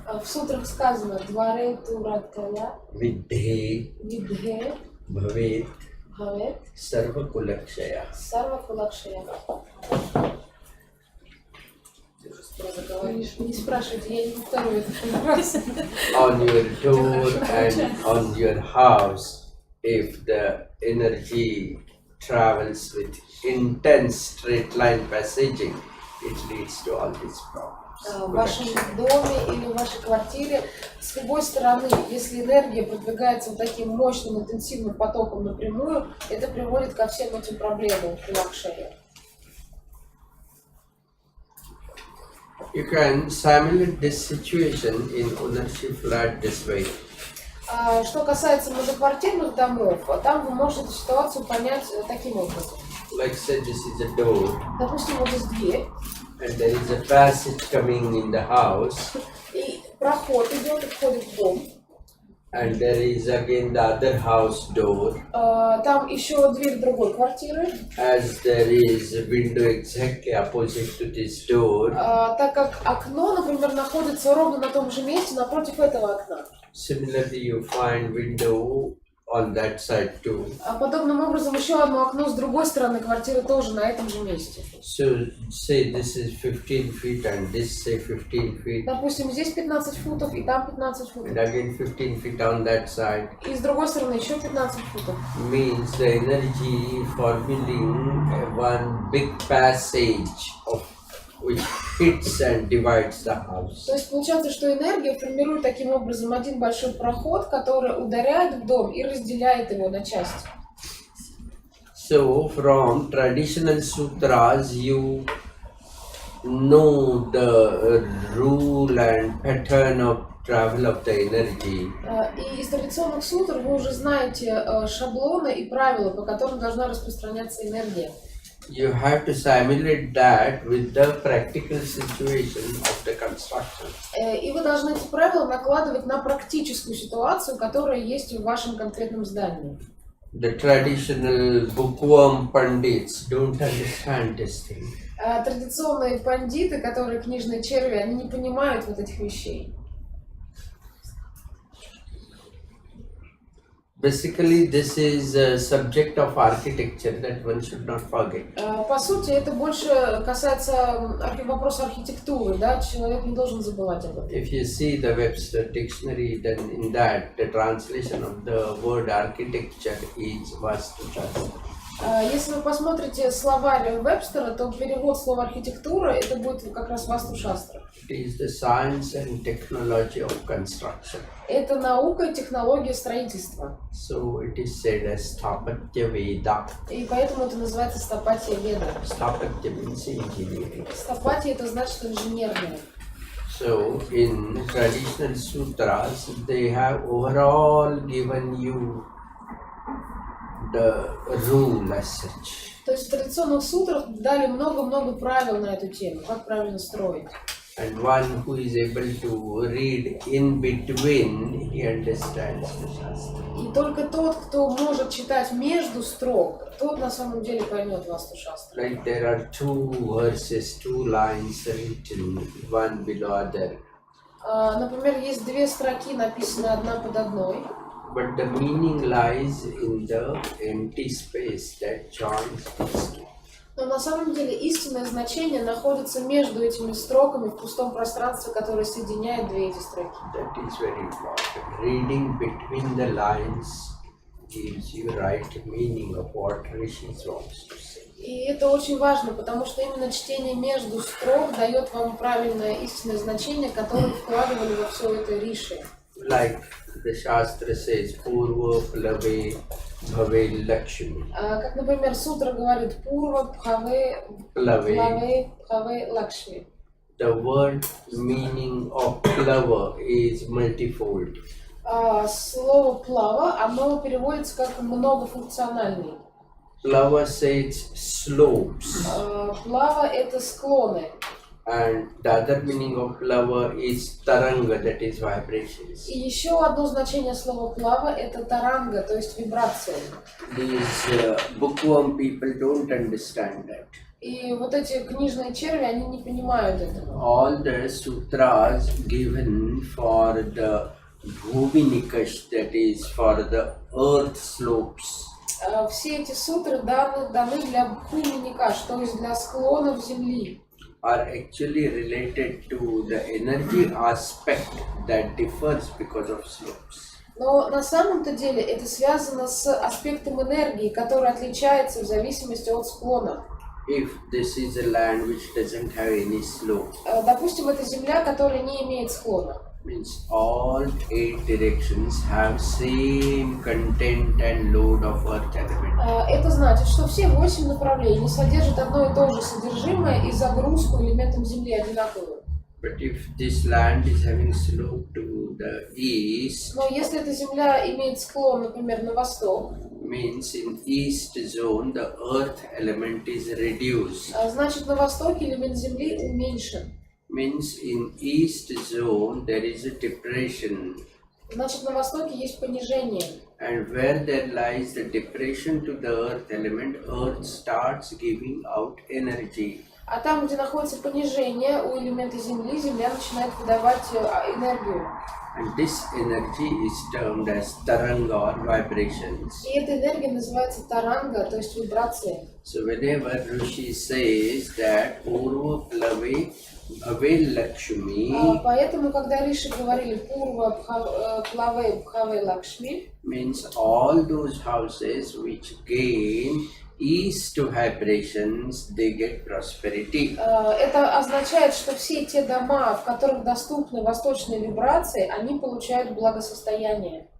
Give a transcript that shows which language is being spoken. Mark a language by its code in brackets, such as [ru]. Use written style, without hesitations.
[ru] В сутрах сказано [sa] «Дваре туратая, Vidhe видхе, Bhavet бхавет, Sarva Kulakshaya. сарва кулакшая». [ru] Не спрашивайте, я не повторю это раз. [en] On your door and on your house, if the energy travels with intense straight line passaging, it leads to all these problems. [ru] В вашем доме или в вашей квартире с любой стороны, если энергия продвигается вот таким мощным интенсивным потоком напрямую, это приводит ко всем этим проблемам при лакшере. [en] You can simulate this situation in ownership flat this way. [ru] Что касается многоквартирных домов, там вы можете эту ситуацию понять таким образом. [en] Like say this is a door [ru] Допустим, вот здесь дверь, [en] and there is a passage coming in the house [ru] и проход идет и входит в дом. [en] and there is again the other house door. [ru] Там еще дверь другой квартиры. [en] As there is a window exactly opposite to this door, [ru] Так как окно, например, находится ровно на том же месте напротив этого окна. [en] similarly you find window on that side too. [ru] Подобным образом еще одно окно с другой стороны квартиры тоже на этом же месте. [en] So say this is 15 feet and this say 15 feet [ru] Допустим, здесь 15 футов и там 15 футов. [en] and again 15 feet on that side. [ru] И с другой стороны еще 15 футов. [en] Means the energy forming one big passage of which hits and divides the house. [ru] То есть получается, что энергия формирует таким образом один большой проход, который ударяет в дом и разделяет его на части. [en] So from traditional sutras you know the rule and pattern of travel of the energy. [ru] И из традиционных сутр вы уже знаете шаблоны и правила, по которым должна распространяться энергия. [en] You have to simulate that with the practical situation of the construction. [ru] И вы должны эти правила накладывать на практическую ситуацию, которая есть в вашем конкретном здании. [en] The traditional bookworm pundits don't understand this thing. [ru] Традиционные пандиты, которые книжные черви, они не понимают вот этих вещей. [en] Basically, this is a subject of architecture that one should not forget. [ru] По сути, это больше касается вопроса архитектуры, да, человек не должен забывать об этом. [en] If you see the Webster dictionary, then in that the translation of the word architecture is Vastу-Шастра. [ru] Если вы посмотрите словарь Вебстера, то перевод слова архитектура это будет как раз Васту-Шастра. [en] It is the science and technology of construction. [ru] Это наука и технология строительства. [en] So it is said as Sthapatya Veda. [ru] И поэтому это называется стапатия веда. [en] Sthapatya means engineering. [ru] Стапатия это значит инженерное. [en] So in traditional sutras, they have overall given you the rule as such. [ru] То есть в традиционных сутрах дали много-много правил на эту тему, как правильно строить. [en] And one who is able to read in between, he understands the Shastra. [ru] И только тот, кто может читать между строк, тот на самом деле поймет Васту-Шастру. [en] Like there are two verses, two lines written, one below other. [ru] Например, есть две строки, написаны одна под одной. [en] But the meaning lies in the empty space that joins these two. [ru] Но на самом деле истинное значение находится между этими строками в пустом пространстве, которое соединяет две эти строки. [en] That is very important. Reading between the lines gives you right meaning of what Rishi wants to say. [ru] И это очень важно, потому что именно чтение между строк дает вам правильное истинное значение, которое вкладывали во все это риши. [en] Like the Shastra says, [sa] Purva Plave Bhave Lakshmi. [ru] Как, например, сутра говорит [sa] Пурва Бхаве Бхаве Лакшми. [en] The word meaning of Plava is multifold. [ru] Слово плава, оно переводится как многофункциональный. [en] Plava says slopes. [ru] Плава это склоны. [en] And the other meaning of plava is taranga, that is vibrations. [ru] И еще одно значение слова плава это таранга, то есть вибрация. [en] These bookworm people don't understand that. [ru] И вот эти книжные черви, они не понимают этого. [en] All the sutras given for the bhuvinikash, that is for the earth slopes. [ru] Все эти сутры даны для бхуминика, то есть для склонов земли. [en] Are actually related to the energy aspect that differs because of slopes. [ru] Но на самом-то деле это связано с аспектом энергии, который отличается в зависимости от склона. [en] If this is a land which doesn't have any slope, [ru] Допустим, это земля, которая не имеет склона. [en] means all 8 directions have same content and load of earth element. [ru] Это значит, что все 8 направлений содержат одно и то же содержимое и загрузку элементам Земли одинаковую. [en] But if this land is having slope to the east, [ru] Но если эта земля имеет склон, например, на восток, [en] means in east zone the earth element is reduced. [ru] значит на востоке элемент Земли уменьшен. [en] Means in east zone there is a depression. [ru] Значит на востоке есть понижение. [en] And where there lies the depression to the earth element, earth starts giving out energy. [ru] А там, где находится понижение у элемента Земли, Земля начинает выдавать энергию. [en] And this energy is termed as taranga or vibrations. [ru] И эта энергия называется таранга, то есть вибрация. [en] So whenever Rishi says that [sa] Purva Plave Bhave Lakshmi, [ru] Поэтому, когда Риши говорили [sa] Пурва Плаве Бхаве Лакшми, [en] means all those houses which gain east vibrations, they get prosperity. [ru] это означает, что все те дома, в которых доступны восточные вибрации, они получают благосостояние.